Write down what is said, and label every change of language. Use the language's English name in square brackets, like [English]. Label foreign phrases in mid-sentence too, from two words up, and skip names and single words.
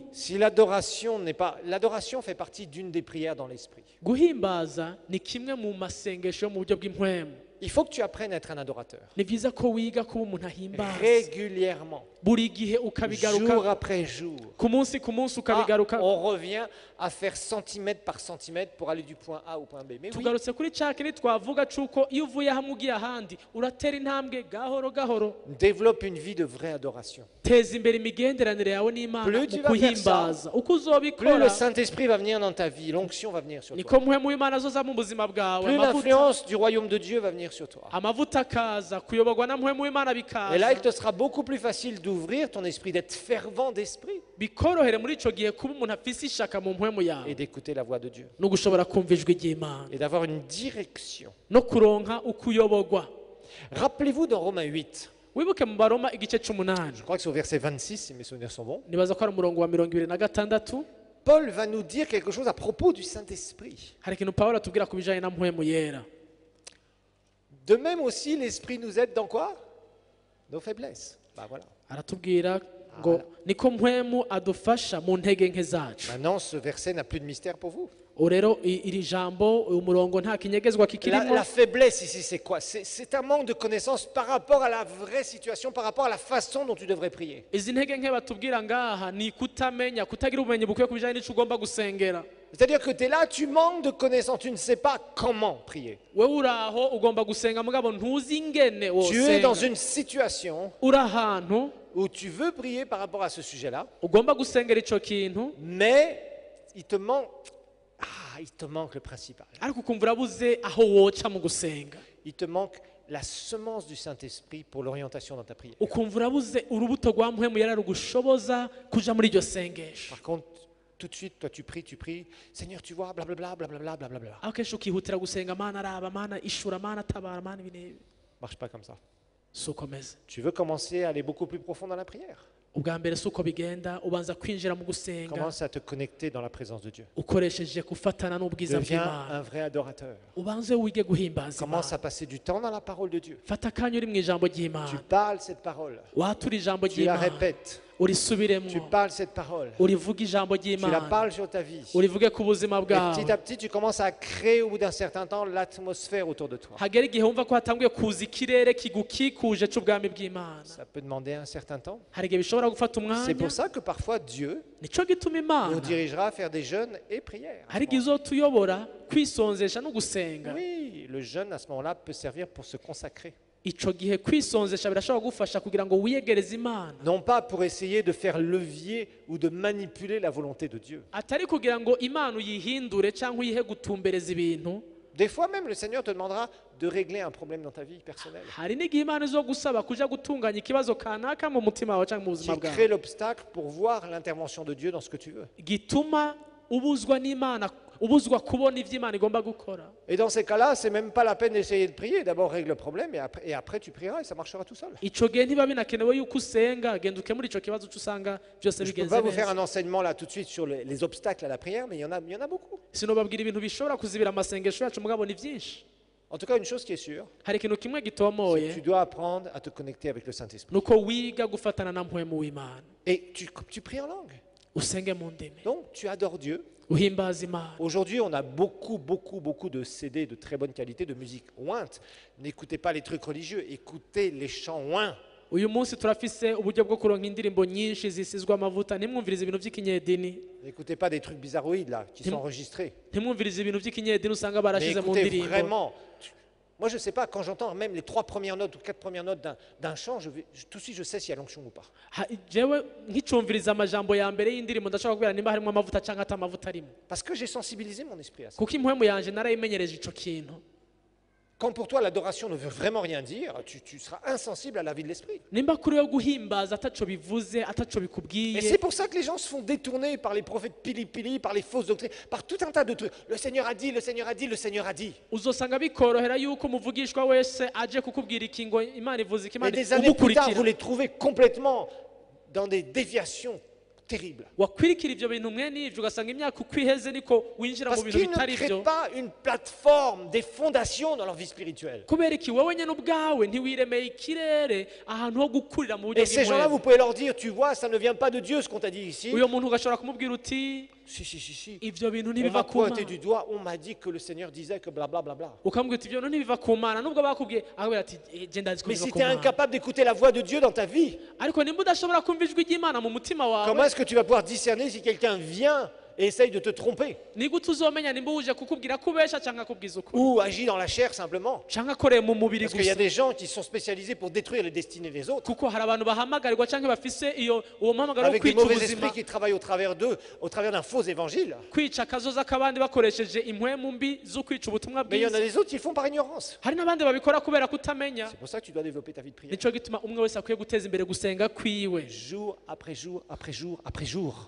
[French] Si l'adoration n'est pas... L'adoration fait partie d'une des prières dans l'esprit. [Rundi] Guhimbaza ni kimwe mu masengesho yo mu buryo bw'impwemu. [French] Il faut que tu apprennes à être un adorateur. [Rundi] Ni byiza ko wiga kuba umuntu ahimbaza [French] Régulièrement. [Rundi] buri gihe [French] Jour [Rundi] ukabigaruka [French] après jour. [Rundi] ku munsi Ah, ukabigaruka. [French] on revient à faire centimètre par centimètre pour aller du point A au point B. Mais oui, [Rundi] tugarutse kuri cya kindi twavuga cy'uko iyo uvuye hamwe ugiye ahandi uratera intambwe gahoro gahoro. [French] développe une vie de vraie adoration. [Rundi] Teza imbere imigenderanire yawe n'Imana [French] Plus [Rundi] mu [French] tu vas faire [Rundi] kuhimbaza. Uko [French] Plus [Rundi] uzobikora [French] le Saint-Esprit va venir dans ta vie, l'onction va venir sur [Rundi] niko [French] toi. [Rundi] mpwemu w'Imana azoza mu buzima bwawe. [French] Plus l'influence du royaume de Dieu va venir sur toi. [Rundi] Amavuta akaza kuyoborwa na mpwemu w'Imana [French] Et là, il [Rundi] bikaza. [French] te sera beaucoup plus facile d'ouvrir ton esprit, d'être fervent d'esprit [Rundi] Bikorohere muri ico gihe kuba umuntu afise ishaka mu mpwemu [French] et [Rundi] yawe [French] d'écouter la voix de Dieu. [Rundi] no gushobora kumva ijwi ry'Imana [French] Et d'avoir une direction. [Rundi] no kuronka ukuyoborwa. [French] Rappelez-vous dans Romains 8, [Rundi] Wibuke mu Baroma igice c'umunani, [French] je crois que c'est au verset 26, si mes souvenirs sont bons, [Rundi] nibaza ko ari umurongo wa 26. [French] Paul va nous dire quelque chose à propos du Saint-Esprit. [Rundi] Hari ikintu Pawulo atubwira ku bijanye na mpwemu yera. [French] De même aussi, l'Esprit nous aide dans quoi? Nos faiblesses. Bah voilà. [Rundi] Aratubwira ngo niko mpwemu adufasha mu ntege nke zacu. [French] Maintenant, ce verset n'a plus de mystère pour vous. [Rundi] Rero iri jambo uyu murongo nta kinyegezwa kikirimo. [French] La faiblesse ici, c'est quoi? C'est un manque de connaissance par rapport à la vraie situation, par rapport à la façon dont tu devrais prier. [Rundi] Izi ntege nke batubwira ngaha ni kutamenya, kutagira ubumenyi bukwiye ku bijanye n'ico ugomba gusengera. [French] C'est-à-dire que tu es là, tu manques de connaissance, tu ne sais pas comment prier. [Rundi] Wewe uraho ugomba gusenga mugabo ntuzi ingene [French] Tu es dans [Rundi] wosenga. [French] une situation [Rundi] Uri ahantu [French] où tu veux prier par rapport à ce sujet-là, [Rundi] ugomba gusengera ico kintu [French] mais il te manque le principal. [Rundi] ariko ukumva urabuze aho woca mu gusenga. [French] Il te manque la semence du Saint-Esprit pour l'orientation dans ta prière. [Rundi] Ukumva urabuze urubuto rwa mpwemu yera rugushoboza kuja muri iryo sengesho. [French] Par contre, tout de suite, toi tu pries, Seigneur, tu vois, blablabla, blablabla, blablabla. [Rundi] aho kenshi ukihutira gusenga mana araba mana ishura mana tabara mana ibi n'ibi. [French] Marche pas comme ça. [Rundi] Si uko meze. [French] Tu veux commencer à aller beaucoup plus profond dans la prière. [Rundi] Ubwa mbere si uko bigenda ubanza kwinjira mu gusenga [French] Commence à te connecter dans la présence de Dieu. [Rundi] ukoresheje gufatana n'ubwiza [French] Deviens [Rundi] bw'Imana. [French] un vrai adorateur. [Rundi] Ubanze wige guhimbaza [French] Commence à [Rundi] Imana. [French] passer du temps dans la parole de Dieu. [Rundi] Fata akanya uri mu ijambo [French] Tu [Rundi] ry'Imana. [French] parles cette parole. [Rundi] Watura ijambo [French] Tu la [Rundi] ry'Imana. [French] répètes. [Rundi] Urisubiremo. [French] Tu parles cette parole. [Rundi] Urivuge ijambo [French] Tu la [Rundi] ry'Imana. [French] parles sur ta vie. [Rundi] Urivuge ku buzima [French] Et petit [Rundi] bwawe. [French] à petit, tu commences à créer au bout d'un certain temps l'atmosphère autour de toi. [Rundi] hagera igihe wumva ko hatanguye kuza ikirere kigukikuje c'ubwami bw'Imana. [French] Ça peut demander un certain temps. [Rundi] Hari igihe bishobora gufata [French] C'est [Rundi] umwanya. [French] pour ça que parfois Dieu [Rundi] Nico gituma [French] nous [Rundi] Imana [French] dirigera à faire des jeûnes et prières. [Rundi] hari igihe izotuyobora kwisonzesha no gusenga. [French] Oui, le jeûne à ce moment-là peut servir pour se consacrer. [Rundi] Ico gihe kwisonzesha birashobora gufasha kugira ngo wiyegereze Imana. [French] Non pas pour essayer de faire levier ou de manipuler la volonté de Dieu. [Rundi] Atari kugira ngo Imana uyihindure cyangwa uyihe gutumbereza ibintu. [French] Des fois même, le Seigneur te demandera de régler un problème dans ta vie personnelle. [Rundi] Hari n'igihe Imana izo gusaba kuja gutunganya ikibazo kanaka mu mutima wawe cyangwa mu buzima [French] Qui [Rundi] bwawe. [French] crée l'obstacle pour voir l'intervention de Dieu dans ce que tu veux. [Rundi] Gituma ubuzwa n'Imana, ubuzwa kubona ivyo Imana igomba gukora. [French] Et dans ces cas-là, c'est même pas la peine d'essayer de prier. D'abord, règle le problème et après tu prieras et ça marchera tout seul. [Rundi] Ico gihe ntiba binakenewe yuko usenga, genda ukemura ico kibazo usanga byose [French] Je ne peux [Rundi] bigenze [French] pas vous faire [Rundi] neza. [French] un enseignement là tout de suite sur les obstacles à la prière, mais il y en a beaucoup. [Rundi] Sinobabwira ibintu bishobora kuzibira amasengesho yacu mugabo ni byinshi. [French] En tout cas, une chose qui est sûre, [Rundi] Hari ikintu kimwe [French] c'est que [Rundi] gitomoye [French] tu dois apprendre à te connecter avec le Saint-Esprit. [Rundi] nuko wiga gufatana na mpwemu w'Imana. [French] Et tu pries en langue. [Rundi] Usenge mu ndimi. [French] Donc, tu adores Dieu. [Rundi] Uhimbaza Imana. [French] Aujourd'hui, on a beaucoup de CD de très bonne qualité, de musique ointe. N'écoutez pas les trucs religieux, écoutez les chants oints. [Rundi] Uyu munsi turafise uburyo bwo kuronka indirimbo nyinshi zisizwe amavuta. Ntimwumvirize ibintu by'ikinyedini. [French] N'écoutez pas des trucs bizarroïdes là, qui sont enregistrés. [Rundi] Ntimwumvirize ibintu by'ikinyedini usanga [French] Mais [Rundi] barashize mu [French] écoutez [Rundi] ndirimbo. [French] vraiment. Moi, je ne sais pas, quand j'entends même les 3 premières notes ou 4 premières notes d'un chant, tout de suite, je sais s'il y a l'onction ou pas. [Rundi] Jewe nkicumviriza amajambo ya mbere y'indirimbo ndashaka kubwira nimba harimo amavuta cyangwa ata amavuta arimo. [French] Parce que j'ai sensibilisé mon esprit à ça. [Rundi] Kuko impwemu yanje narayimenyereje ico kintu. [French] Quand pour toi l'adoration ne veut vraiment rien dire, tu seras insensible à la vie de l'esprit. [Rundi] Nimba kuri yo guhimbaza ataco bivuze ataco [French] Et [Rundi] bikubwiye. [French] c'est pour ça que les gens se font détourner par les prophètes pili-pili, par les fausses doctrines, par tout un tas de trucs. Le Seigneur a dit, le Seigneur a dit, le Seigneur a dit. [Rundi] Uzosanga bikorohera yuko umuvugishwa wese aje kukubwira ikingo Imana ivuze [French] Et [Rundi] Imana [French] des années plus tard, [Rundi] umukurikira. [French] vous les trouvez complètement dans des déviations terribles. [Rundi] wakwirikira ibyo bintu mwe n'ibyo ugasanga imyaka uko iheze niko winjira [French] Parce [Rundi] mu bintu [French] qu'ils ne [Rundi] bitari [French] créent [Rundi] byo [French] pas une plateforme, des fondations dans leur vie spirituelle. [Rundi] kubera iki wowe nyine ubwawe ntiwiremeye ikirere ahantu ho gukurira mu buryo [French] Et ces gens-là, vous [Rundi] bw'inkwemu [French] pouvez leur dire, tu vois, ça ne vient pas de Dieu ce qu'on t'a dit ici. [Rundi] uyo muntu ugashobora kumubwira uti [French] Si. [Rundi] ibyo bintu [French] On [Rundi] ntibiva [French] m'a [Rundi] ku mana [French] pointé du doigt, on m'a dit que le Seigneur disait que blablabla. Bla, bla, bla. [Rundi] ukamubwira uti ibyo bintu ntibiva ku mana nubwo bakubwiye akubwira ati genda azi ko [French] Mais [Rundi] biva [French] si [Rundi] ku [French] tu es [Rundi] mana [French] incapable d'écouter la voix de Dieu dans ta vie, [Rundi] ariko nimba udashobora kumva ijwi ry'imana mu mutima [French] comment [Rundi] wawe [French] est-ce que tu vas pouvoir discerner si quelqu'un vient et essaye de te tromper [Rundi] ni gute uzomenya nimba uje kukubwira ko ubesha cyangwa akubwiza ukuri [French] ou agit dans la chair simplement? [Rundi] cyangwa akoreye mu mubiri [French] Parce qu'il y a [Rundi] gusa [French] des gens qui sont spécialisés pour détruire les destinées des autres, [Rundi] kuko hari abantu bahamagarirwa cyangwa bafise uwo muhamagaro wo [French] avec des [Rundi] kwica [French] mauvais [Rundi] ubuzima [French] esprits qui travaillent au travers d'eux, au travers d'un faux évangile. [Rundi] kwica akazoza k'abandi bakoresheje impwemu mbi zo kwica ubutumwa [French] Mais il y en a [Rundi] bwiza [French] des autres qui le font par ignorance. [Rundi] hari n'abandi babikora kubera kutamenya [French] C'est pour ça que tu dois développer ta vie de prière. [Rundi] nicyo gituma umwe wese akwiye guteza imbere gusenga kwiwe [French] Jour après jour après jour après jour.